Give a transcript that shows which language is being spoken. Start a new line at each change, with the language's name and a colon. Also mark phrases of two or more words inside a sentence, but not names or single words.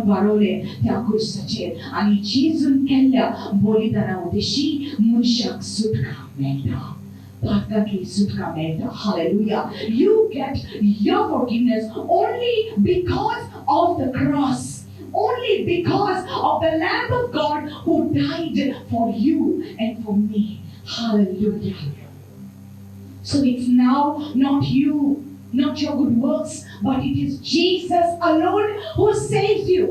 Konkani: वारवले त्या क्रुसाचेर आनी जेजून केल्ल्या बलिदाना उदेशी मनशाक सुटका मेळटा, पातकांतली सुटका मेळटा.
English: Hallelujah. You get your forgiveness only because of the cross, only because of the Lamb of God who died for you and for me. Hallelujah. So it's now not you, not your good works, but it is Jesus alone who saves you.